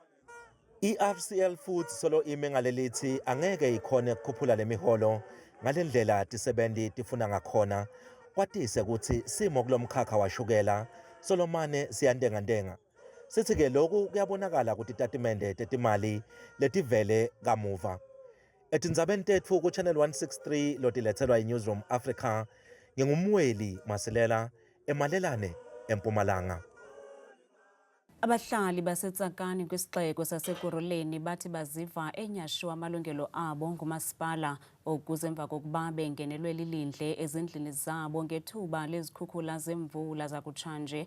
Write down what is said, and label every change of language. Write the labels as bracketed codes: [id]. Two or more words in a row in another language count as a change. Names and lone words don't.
[ss] I-RCL Foods solo ime ngalelithi angeke ikhone ukukhuphula lemiholo ngalendlela tisebenti tifuna ngakhona. Kwatise ukuthi simo kulomkhakha washukela Solomane siyantengantenga. Sithi-ke lokhu kuyabonakala kutitatimende tetimali letivele kamuva. Etindzabeni tetfu ku-Channel 163 lotilethelwa i-Newsroom Africa, ngingumweli Masilela emalelane eMpumalanga. [xh] Abahlali baseTsakani kwisixeko saseKuruleni bathi baziva enyashiwa amalungelo abo ngumasipala okuze emva kokuba bengenelwe lilindle ezindlini zabo ngethuba lezikhukhula zemvula zakutshanje.